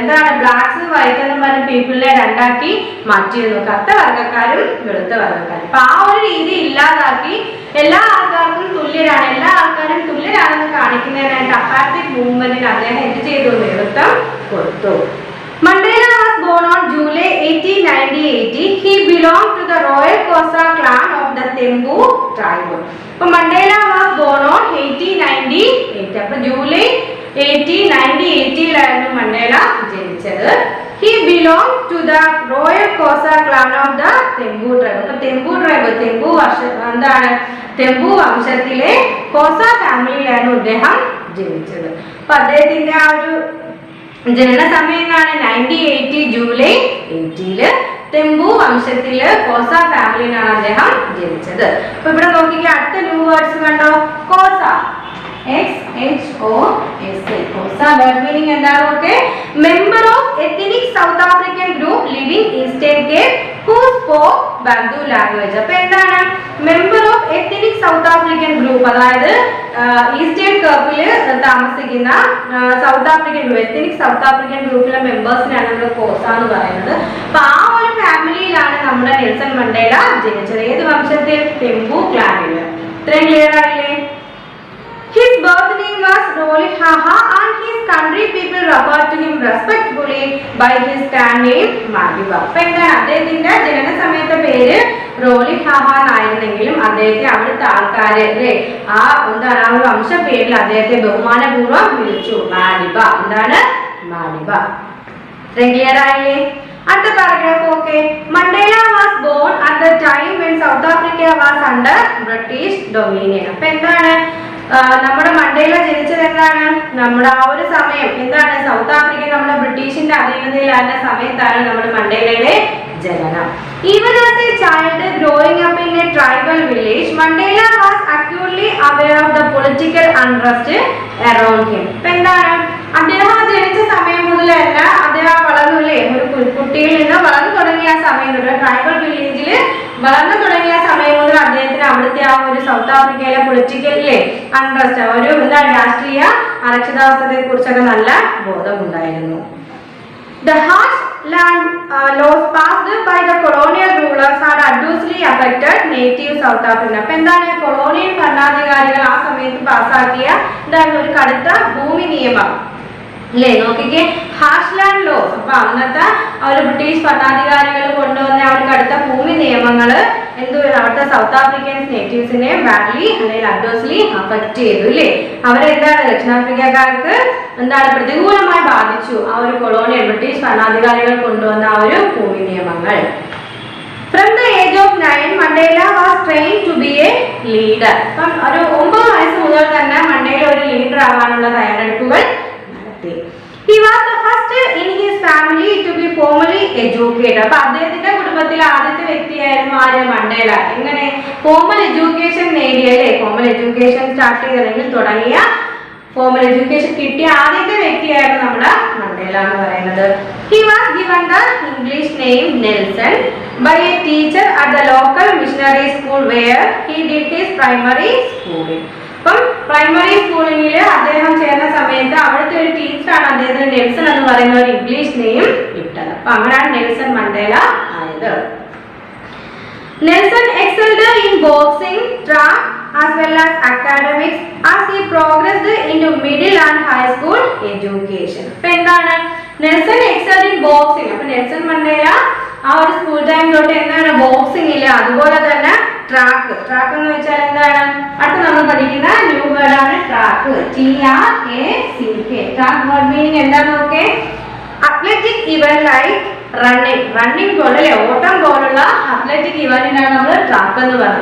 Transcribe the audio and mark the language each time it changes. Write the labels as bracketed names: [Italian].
[Malayalam] എന്താണ്, blanks white എന്ന് പറഞ്ഞ പീപ്പിളിനെ രണ്ടാക്കി മാറ്റിയിരുന്നു, കറുത്ത വർഗ്ഗക്കാരും വെളുത്ത വർഗ്ഗക്കാരും. അപ്പൊ ആ ഒരു രീതി ഇല്ലാതാക്കി എല്ലാ ആൾക്കാർക്കും തുല്യരാണ്, എല്ലാ ആൾക്കാരും തുല്യരാണെന്ന് കാണിക്കുന്നതിനായിട്ട് അപ്പാർത്തൈഡ് മൂവ്മെന്റിന് അദ്ദേഹം എന്ത് ചെയ്തു, നേതൃത്വം കൊടുത്തു. [English] Mandela was born on July 18, 1980. He belonged to the Royal Xhosa clan of the Thembu tribe. So Mandela was born on 1898. [Malayalam] അപ്പോൾ ജൂലൈ 18, 1980 മണ്ടേല ജനിച്ചത്. [English] He belonged to the Royal Xhosa clan of the Thembu tribe. [Malayalam] അപ്പോൾ തെമ്പു tribe, എന്താണ്, തെമ്പു വംശത്തിലെ കോസ ഫാമിലിയിലാണ് അദ്ദേഹം ജനിച്ചത്. അപ്പൊ അദ്ദേഹത്തിന്റെ ആ ഒരു ജനന സമയമാണ് 1980 ജൂലൈ 80. തെമ്പു വംശത്തില് കോസ ഫാമിലിയിലാണ് അദ്ദേഹം ജനിച്ചത്. അപ്പൊ ഇവിടെ നോക്കിക്കേ, അടുത്ത ന്യൂ വേർഡ്സ് കണ്ടോ, Kosa, XHOSA. [English] Xhosa word meaning [Malayalam] എന്താണ് നോക്കേ, [English] Member of ethnic South African group living Eastern Cape who spoke Bantu language. [Malayalam] അപ്പൊ എന്താണ്, member of ethnic south African group, അതായത് ഈസ്റ്റേൺ കേപ്പില് താമസിക്കുന്ന south African group, ethnic south African ഗ്രൂപ്പിലെ മെമ്പേഴ്സിനാണ് നമ്മൾ കോസ എന്ന് പറയുന്നത്. അപ്പൊ ആ ഒരു ഫാമിലിയിലാണ് നമ്മുടെ നെൽസൺ മണ്ടേല ജനിച്ചത്. ഏത് വംശത്തിൽ, തെമ്പു ക്ലാനില്. ഇത്രയും ക്ലിയർ ആയില്ലേ? [English] His birth name was Rolihlahla and his country people referred to him respectfully by his clan name Madiba. [Malayalam] അപ്പോൾ എന്താണ്, അദ്ദേഹത്തിന്റെ ജനന സമയത്തെ പേര് റോലിഹ്ലാഹ എന്നായിരുന്നെങ്കിലും അദ്ദേഹത്തെ അവിടുത്തെ ആൾക്കാര് അല്ലേ ആ എന്താണ് ആ ഒരു വംശ പേരിൽ അദ്ദേഹത്തെ ബഹുമാനപൂർവ്വം വിളിച്ചു മാഡിബ. എന്താണ്, മാഡിബ. ക്ലിയർ ആയില്ലേ? അടുത്ത [English] Paragraph okay. Mandela was born at the time when South Africa was under British dominion. [Malayalam] അപ്പൊ എന്താണ്, നമ്മുടെ മണ്ടേല ജനിച്ചത് എന്താണ്, നമ്മുടെ ആ ഒരു സമയം എന്താണ്, സൗത്ത് ആഫ്രിക്ക നമ്മുടെ ബ്രിട്ടീഷിന്റെ അധീനതയിലായിരുന്ന സമയത്താണ് നമ്മുടെ മണ്ടേലയുടെ ജനനം. [English] Even as a child growing up in a tribal village, Mandela was acutely aware of the political unrest around him. [Malayalam] എന്താണ്, അദ്ദേഹം ജനിച്ച സമയം മുതൽ തന്നെ അദ്ദേഹം വളർന്നില്ലേ, ഒരു കുട്ടിയിൽ നിന്ന് വളർന്നു തുടങ്ങിയ സമയം മുതൽ, ട്രൈബൽ വില്ലേജിൽ വളർന്നു തുടങ്ങിയ സമയം മുതൽ അദ്ദേഹത്തിന് അവിടുത്തെ ആ ഒരു സൗത്ത് ആഫ്രിക്കയിലെ പൊളിറ്റിക്കലിലെ അൺട്രസ്റ്റ്, ഒരു എന്താണ് രാഷ്ട്രീയ അരക്ഷിതാവസ്ഥയെ കുറിച്ചൊക്കെ നല്ല ബോധമുണ്ടായിരുന്നു. [English] The harsh land laws passed by the colonial rulers had adversely affected native South Africa. [Malayalam] അപ്പോൾ എന്താണ്, കൊളോണിയൽ ഭരണാധികാരികൾ ആ സമയത്ത് പാസാക്കിയ എന്താണ് ഒരു കടുത്ത ഭൂമി നിയമം അല്ലേ. നോക്കിക്കേ, ഹാഷ് ലാൻഡ് ലോസ്. അപ്പൊ അന്നത്തെ ഒരു ബ്രിട്ടീഷ് ഭരണാധികാരികൾ കൊണ്ടുവന്ന ആ ഒരു കടുത്ത ഭൂമി നിയമങ്ങള് അവിടുത്തെ സൗത്ത് ആഫ്രിക്കൻസ് നേറ്റീവ്സിനെ ബാഡ്ലി അല്ലെങ്കിൽ അഡ്വേഴ്സ്ലി അഫക്ട് ചെയ്തു അല്ലേ. അവരെന്താണ്, ദക്ഷിണാഫ്രിക്കക്കാർക്ക് എന്താണ് പ്രതികൂലമായി ബാധിച്ചു ആ ഒരു കൊളോണിയൽ ബ്രിട്ടീഷ് ഭരണാധികാരികൾ കൊണ്ടുവന്ന ആ ഒരു ഭൂമി നിയമങ്ങൾ. [English] From the age of 9, Mandela was trained to be a leader. [Malayalam] അപ്പം ഒരു 9 വയസ്സ് മുതൽ തന്നെ മണ്ടേല ഒരു ലീഡർ ആവാനുള്ള തയ്യാറെടുപ്പുകൾ നടത്തി. [English] He was the first in his family to be formally educated. [Malayalam] അപ്പൊ അദ്ദേഹത്തിന്റെ കുടുംബത്തിൽ ആദ്യത്തെ വ്യക്തിയായിരുന്നു ആര്, മണ്ടേല. എങ്ങനെ, formal education നേടിയല്ലേ, formal education start ചെയ്തെങ്കിൽ തുടങ്ങിയ ഫോർമൽ എഡ്യൂക്കേഷൻ കിട്ടിയ ആദ്യത്തെ വ്യക്തിയായിരുന്നു നമ്മുടെ മണ്ടേല എന്ന് പറയുന്നത്. [English] He was given the English name Nelson by a teacher at the local missionary school where he did his primary schooling. [Malayalam] അപ്പം പ്രൈമറി സ്കൂളിൽ അദ്ദേഹം ചേർന്ന സമയത്ത് അവിടുത്തെ ഒരു ടീച്ചറാണ് അദ്ദേഹത്തിന് നെൽസൺ എന്ന് പറയുന്ന ഒരു ഇംഗ്ലീഷ് നെയിം ഇട്ടത്. അപ്പൊ അങ്ങനെയാണ് നെൽസൺ മണ്ടേല ആയത്. [English] Nelson excelled in boxing, track as well as academics as he progressed into middle and high school education. [Malayalam] അപ്പൊ എന്താണ്, നെൽസൺ [English] excelled in boxing. [Malayalam] അപ്പൊ നെൽസൺ മണ്ടേല ആ ഒരു സ്കൂൾ ടൈം തൊട്ട് എന്താണ് ബോക്സിംഗില്, അതുപോലെ തന്നെ ട്രാക്ക്. ട്രാക്ക് എന്ന് വെച്ചാൽ എന്താണ്, അടുത്ത നമ്മൾ പഠിക്കുന്ന ന്യൂ വേർഡ് ആണ് track, TRACK. Track word meaning എന്താന്ന് നോക്കേ, [English] athletic event like running [Malayalam] പോലെ അല്ലെ, ഓട്ടം പോലുള്ള അത്ലറ്റിക് ഇവന്റിനാണ് നമ്മൾ ട്രാക്ക് എന്ന് പറയുന്നത്.